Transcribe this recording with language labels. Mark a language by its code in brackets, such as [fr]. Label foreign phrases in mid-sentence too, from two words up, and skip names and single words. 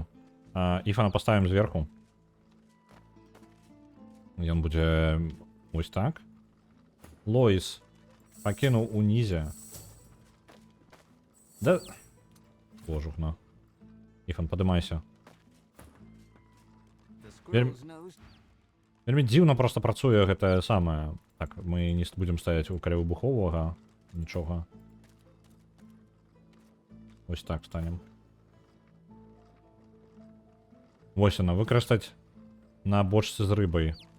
[be] Іфана паставім зверху. Ён будзе ось так. Лоіс пакінуў унізе. Да... Божухна. Іфан, падымайся. [en] The [be] Вельм- [en] squirrel's nose. [be] Вельмі дзіўна проста працуе гэтае самае. Так, мы не будзем стаяць у каля выбуховага. Нічога. Ось так станем. Вось яна, выкарыстаць на бочцы з рыбай.